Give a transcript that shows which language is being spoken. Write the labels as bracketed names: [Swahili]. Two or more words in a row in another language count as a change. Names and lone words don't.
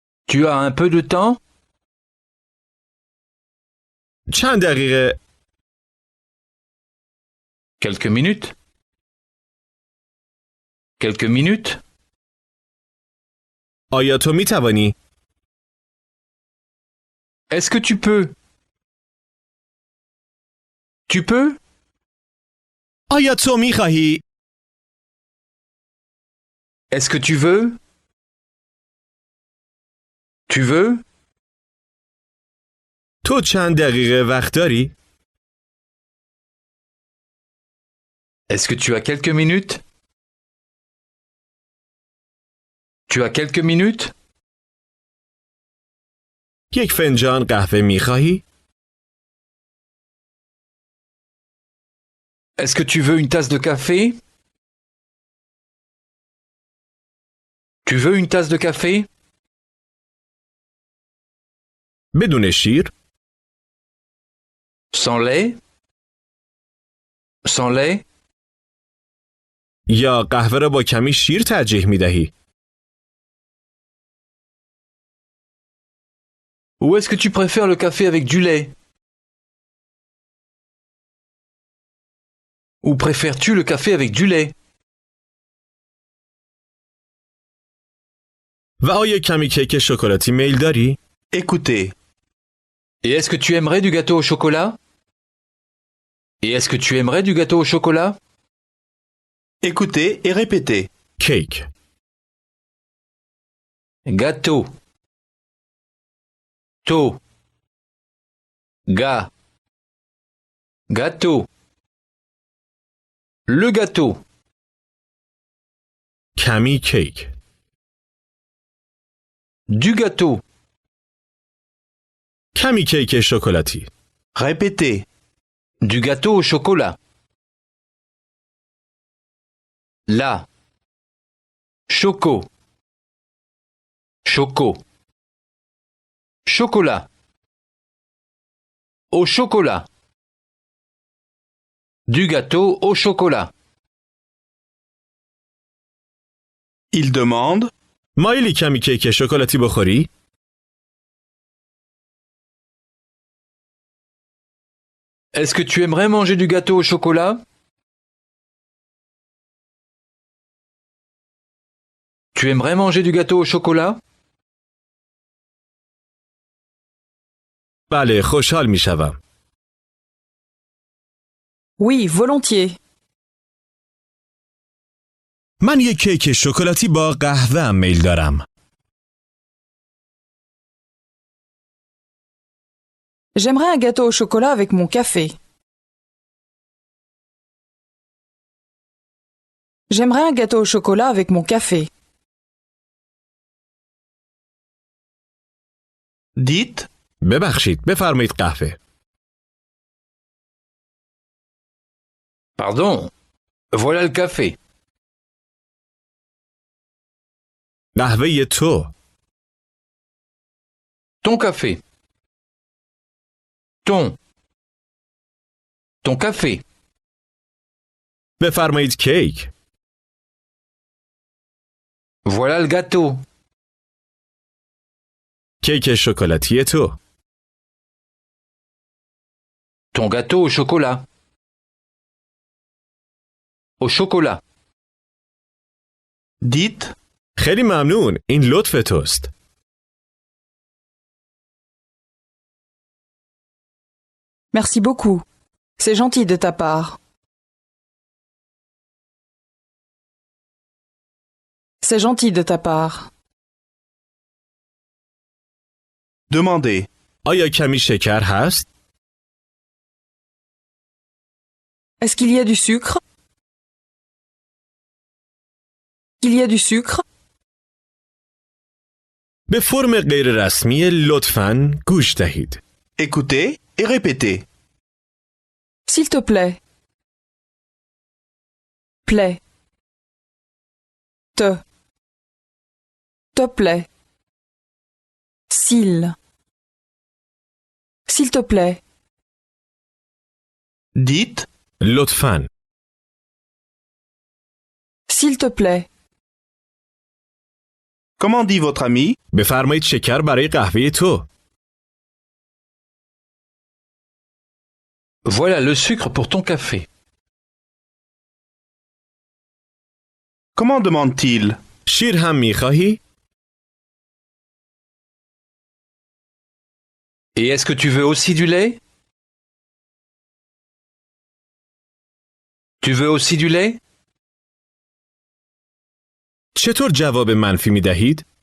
[French] Tu as un peu de temps? [Persian] چند دقیقه [French] Quelques minutes? Quelques minutes? [Persian] آیا تو می توانی؟ [French] Est-ce que tu peux? Tu peux? [Persian] آیا تو می خواهی؟ [French] Est-ce que tu veux? Tu veux? [Persian] تو چند دقیقه وقت داری؟ [French] Est-ce que tu as quelques minutes? Tu as quelques minutes? [Persian] یک فنجان قهوه می خواهی؟ [French] Est-ce que tu veux une tasse de café? Tu veux une tasse de café? [Persian] بدون شیر؟ [French] Sans lait? Sans lait? [Persian] یا قهوه را با کمی شیر ترجیح می دهی؟ [French] Ou est-ce que tu préfères le café avec du lait? Ou préfères-tu le café avec du lait? [Persian] و آیا کمی کیک شکلاتی میل داری؟ [French] Écoutez. Et est-ce que tu aimerais du gâteau au chocolat? Et est-ce que tu aimerais du gâteau au chocolat? Écoutez et répétez. [Persian] کیک [French] Gâteau. To. Ga. Gâteau. Le gâteau. [Persian] کمی کیک [French] Du gâteau. [Persian] کمی کیک شکلاتی [French] Répétez. Du gâteau au chocolat. La. Choco. Choco. Chocolat. Au chocolat. Du gâteau au chocolat. Il demande. [Persian] مایلی کمی کیک شکلاتی بخوری؟ [French] Est-ce que tu aimerais manger du gâteau au chocolat? Tu aimerais manger du gâteau au chocolat? [Persian] بله خوشحال می شوم. [French] Oui, volontiers. [Persian] من یک کیک شکلاتی با قهوه میل دارم. [French] J'aimerais un gâteau au chocolat avec mon café. J'aimerais un gâteau au chocolat avec mon café. Dites. [Persian] ببخشید بفرمایید قهوه. [French] Pardon. Voilà le café. [Persian] قهوه تو. [French] Ton café. Ton café. [Persian] بفرمایید کیک. [French] Voilà le gâteau. [Persian] کیک شکلاتی تو. [French] Ton gâteau au chocolat. Au chocolat. Dites. [Persian] خیلی ممنون. این لطف توست. [French] Merci beaucoup. C'est gentil de ta part. C'est gentil de ta part. Demandez. [Persian] آیا کمی شکر هست؟ [French] Est-ce qu'il y a du sucre? Il y a du sucre? [Persian] به فرم غیر رسمی لطفاً گوش دهید. [French] Écoutez et répétez. S'il te plaît. Plaît. Te plaît. S'il te plaît. Dites. [Persian] لطفاً. [French] S'il te plaît. Comment dit votre ami? [Persian] بفرمایید شکر برای قهوه تو. [French] Voilà le sucre pour ton café. Comment demande-t-il? [Persian] شیر هم میخواهی؟ [French] Et est-ce que tu veux aussi du lait? Tu veux aussi du lait? [Persian] چطور جواب منفی می دهید؟